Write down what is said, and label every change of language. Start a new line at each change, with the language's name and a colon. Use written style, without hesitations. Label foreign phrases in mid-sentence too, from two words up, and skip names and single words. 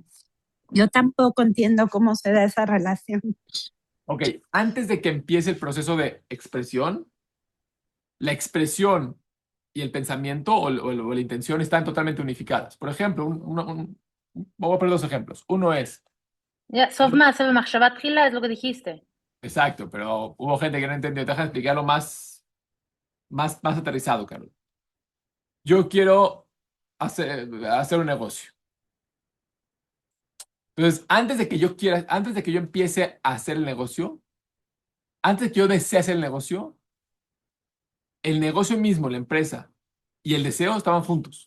Spanish: Yo tampoco entiendo cómo se da esa relación. ok, antes de que empiece el proceso de expresión, la expresión y el pensamiento o la intención están totalmente unificadas. Por ejemplo, vamos a poner dos ejemplos. Uno es,
Hebrew: סוף מעשה במחשבה תחילה,
Spanish: es lo que dijiste. exacto, pero hubo gente que no entendió. Deja de explicarlo más aterrizado, Carlos. Yo quiero hacer un negocio. Entonces, antes de que yo empiece a hacer el negocio, antes de que yo desee hacer el negocio mismo, la empresa y el deseo estaban juntos.